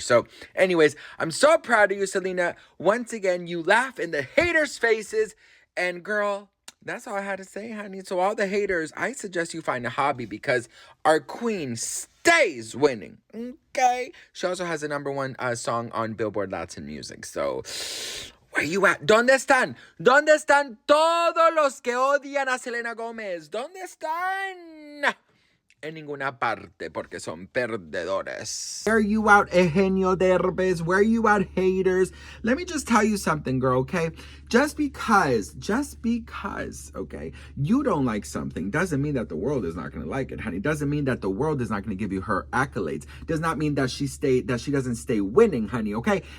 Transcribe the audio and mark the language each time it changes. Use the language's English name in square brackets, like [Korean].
[English] So anyways, I'm so proud of you, Selena. Once again, you laugh in the haters' faces. And girl, that's all I had to say, honey. So all the haters, I suggest you find a hobby because our queen stays winning, okay? She also has a #1 song on Billboard Latin Music. So, where you at? [Spanish] ¿Dónde están? ¿Dónde están todos los que odian a Selena Gomez? ¿Dónde están? en ninguna parte porque son perdedores. [English] Where you out, Eugenio Derbez? Where you out, haters? Let me just tell you something, girl, okay? Just because, okay, you don't like something doesn't mean that the world is not going to like it, honey. Doesn't mean that the world is not going to give you her accolades. Does not mean that she doesn't stay winning, honey, okay?